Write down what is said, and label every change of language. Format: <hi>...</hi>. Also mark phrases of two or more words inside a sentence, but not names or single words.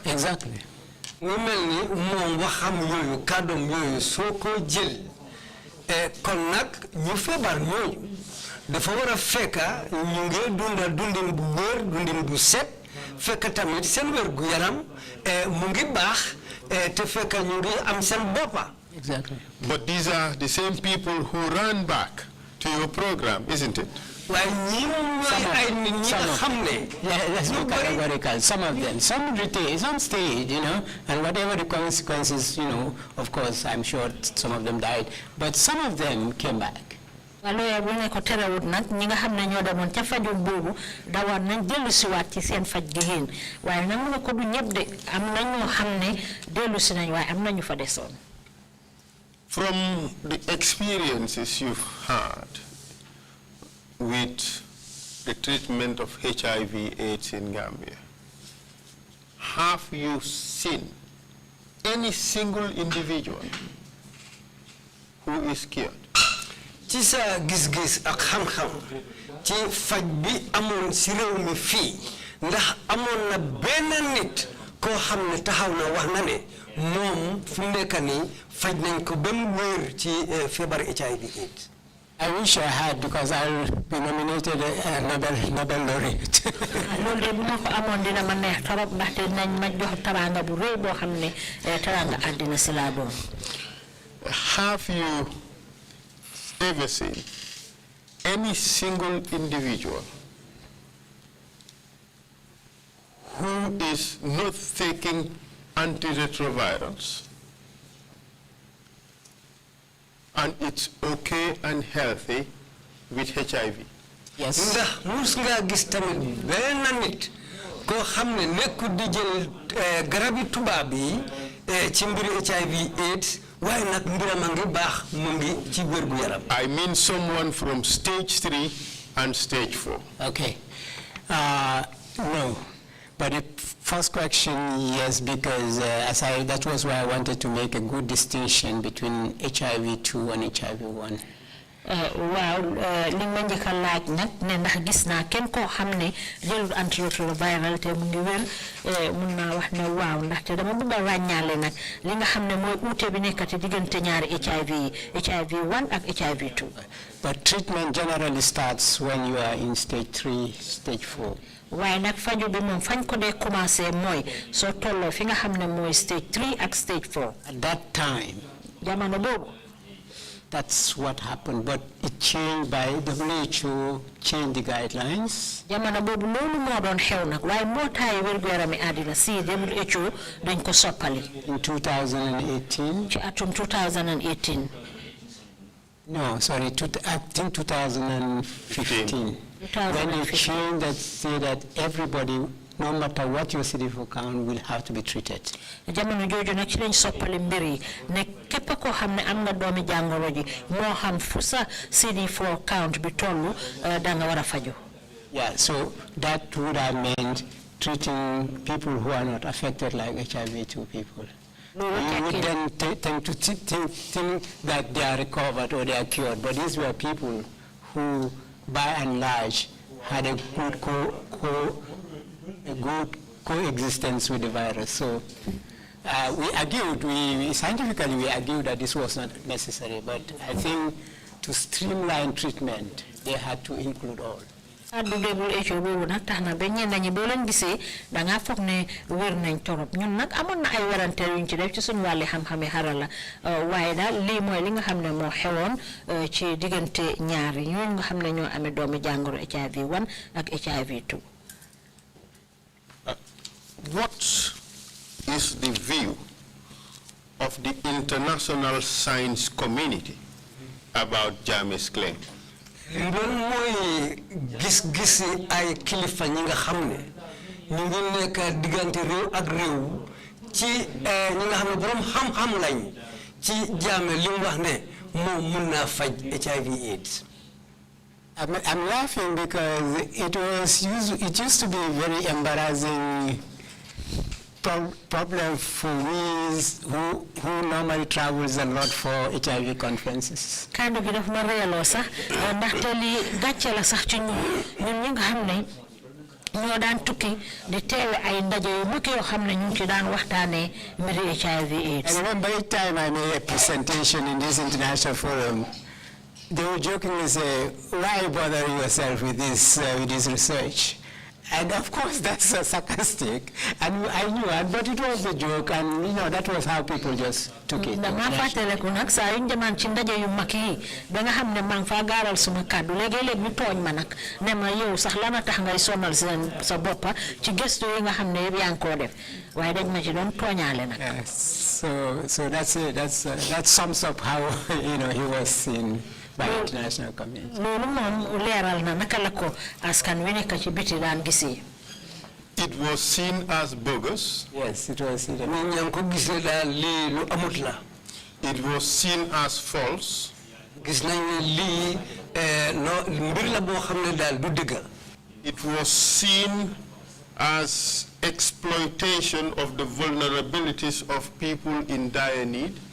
<en>Exactly.</en> <wo>mu mel ni moom waxam yooyu kàddoom yooyu soo ko jël kon nag ñu feebar ñooñu dafa war a fekka ñu ngi dunda dundin bu wér dundin bu set fekk tamit seen wér gu yaram mu ngi baax te fekk ñu ngi am seen boppa.</wo> <en>Exactly. But these are the same people who ran back to your program, isn't it? Let's be categorical. Some of them, some retained, some stayed, and whatever the consequences, of course, I'm sure some of them died, but some of them came back.</en> <wo>Lawyer bu ne ko terewut nag ñi nga xam ne ñoo demoon ca fajum boobu dawaan nañ dellu siwaat ci seen faj gi yéen waaye nag mu ne ko du ñëpp de am na ñoo xam ne dellu si nañ waaye am na ñu fa desoon.</wo> <en>From the experiences you've had with the treatment of HIV/AIDS in Gambia, have you seen any single individual who is cured?</en> <wo>Ci sa gis-gis ak xam-xam ci faj bi amoon si réew mi fii ndax amoon na benn nit koo xam ne taxaw na wax na ne moom fu mu nekk nii faj nañ ko ba mu wér ci feebar HIV/AIDS.</wo> <en>I wish I had, because I'll be nominated a Nobel laureate.</en> <wo>loolu de bu ma ko amoon dina ma neex torop ndaxte nañ ma jox teraanga bu rëy boo xam ne teraanga àddina si laa doon.</wo> <en>Have you ever seen any single individual who is not taking antiretrovirals and it's okay and healthy with HIV? Yes.</en> <wo>ndax mus nga gis tamit benn nit koo xam ne nekkul di jël garabi tubaab yi ci mbiri HIV/AIDS waaye nag mbiram a ngi baax mu ngi ci wérgu yaram.</wo> <en>I mean someone from stage 3 and stage 4. Okay. No. But the first question, yes, because that was why I wanted to make a good distinction between HIV-2 and HIV-1.</en> <wo>waaw li ma njëkk a laaj nag ne ndax gis naa kenn koo xam ne jëlul antiretroviral te mu ngi wér mun naa wax ne waaw ndaxte dama bëgg a ràññaale nag li nga xam ne mooy uute bi nekkati diggante ñaari HIV yi HIV-1 ak HIV-2.</wo> <en>But treatment generally starts when you are in stage 3, stage 4.</en> <wo>waaye nag faju bi moom fañ ko dee commencé mooy soo tolloo fi nga xam ne mooy stage 3 ak stage 4.</wo> <en>At that time,</en> <wo>jamono boobu.</wo> <en>that's what happened, but it changed by WHO changed the guidelines.</en> <wo>jamono boobu loolu moo doon xew nag waaye mbootaay wér-gu-yarami àddina si WHO dañ ko soppali.</wo> <en>In 2018.</en> <wo>ci atum 2018.</wo> <en>No, sorry, I think 2015. When they changed that, say that everybody, no matter what your CD4 count, will have to be treated.</en> <wo>jamono jooju nag ci lañ soppali mbir yi ne képp koo xam ne am nga doomi jàngoro ji moo xam fu sa CD4 count bi tollu da nga war a faju.</wo> <en>Yeah, so that would have meant treating people who are not affected like HIV-2 people. You would then tend to think that they are recovered or they are cured, but these were people who, by and large, had a good coexistence with the virus. So we argued, scientifically we argued that this was not necessary, but I think to streamline treatment, they had to include all.</en> <wo>addu WHO boobu nag tax na ba ñenn ñi boo leen gisee da ngaa foog ne wér nañ torop ñun nag amoon na ay werante yuñ ci def ci suñu wàlli xam-xami xarala waaye daal lii mooy li nga xam ne moo xewoon ci diggante ñaari ñooñu nga xam ne ñoo amee doomi jàngoro HIV-1 ak HIV-2.</wo> <en>What is the view of the international science community about Jammeh's claim?</en> <wo>loolu mooy gis-gis ay kilifa ñi nga xam ne ñu ngi nekk diggante réew ak réew ci ñi nga xam ne borom xam-xam lañ ci Jammeh li mu wax ne moom mun naa faj HIV/AIDS.</wo> <en>I'm laughing because it used to be a very embarrassing problem for me who normally travels a lot for HIV conferences.</en> <wo>Kàddu gi daf ma reeloo sax ndaxte li gàcce la sax ci ñun ñi nga xam ne ñoo daan tukki di teewe ay ndaje yu mag yoo xam ne ñu ci daan waxtaanee mbiri HIV/AIDS.</wo> <en>I remember each time I made a presentation in this international forum, they would jokingly say, "Why bother yourself with this research?" And of course, that's sarcastic, and I knew it, but it was a joke, and that was how people just took it.</en> <wo>dama fàttaliku nag saa yu ñu demaan ci ndaje yu mag yi ba nga xam ne maa ngi faa gaaral suma kàddu léegi-léegi ñu tooñ ma nag ne ma yow sax lana tax ngay sonal sa boppa ci gëstu yi nga xam ne yëpp yaa ngi koo def waaye dañ ma ci doon tooñaale nag.</wo> <en>So that's it. That sums up how he was seen by international community.</en> <wo>loolu moom leeral na naka la ko askan wi nekk ci biti daan gisee.</wo> <en>It was seen as bogus. Yes, it was. It was seen as false. It was seen as exploitation of the vulnerabilities of people in dire need.</en>